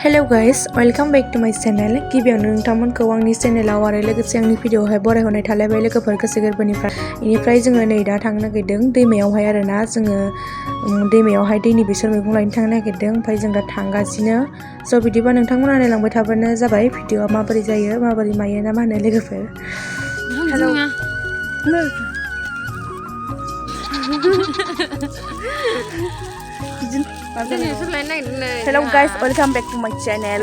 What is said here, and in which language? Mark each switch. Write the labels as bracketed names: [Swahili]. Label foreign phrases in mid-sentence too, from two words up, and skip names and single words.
[English] guys, welcome back to my channel. [Bodo] गिबियावनो नोंथांमोनखौ आंनि चेनेलाव आरो लोगोसे आंनि भिडिअआवहाय बरायहरनाय थालायबाय लोगोफोर गोसो गोरबोनिफ्राय जोङो नै दा थांनो नागिरदों दैमायावहाय आरोना जोङो दैमायावहाय दैनि बेसर मैगं लायनो थांनो नागिरदों ओमफ्राय जों दा थांगासिनो स' बिदिबा नोंथांमोना नायलांबाय थाबानो जाबाय भिडिअआ माबोरै जायो माबोरै मायो ना मा होनो लोगोफोर [English] Hello guys, welcome back to my channel.